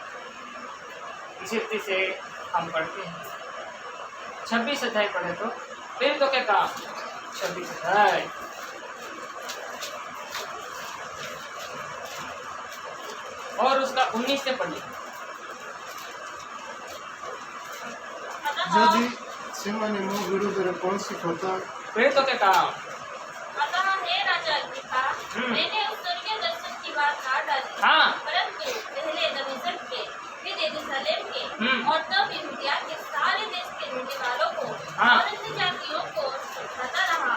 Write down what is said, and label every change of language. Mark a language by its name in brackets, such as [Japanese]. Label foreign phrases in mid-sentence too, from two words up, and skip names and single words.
[Hindi] इसी रीति से हम पढ़ते हैं। 26 अध्याय पढ़े तो फिर तो क्या काम 26 अध्याय और उसका 19 से पढ़िए। [Odia] ଯଦି ସେମାନେ ମୋ ବିରୁଦ୍ଧରେ କୌଣସି କଥା [Hindi] फिर तो क्या काम अतः हे राजा अग्रिप्पा, मैंने उस स्वर्गीय दर्शन की बात ना डाली, हाँ। परंतु पहले दमिश्क के, फिर यरूशलेम के और तब यहूदिया के सारे देश के रहने वालों को हाँ। और अन्य जातियों को समझाता रहा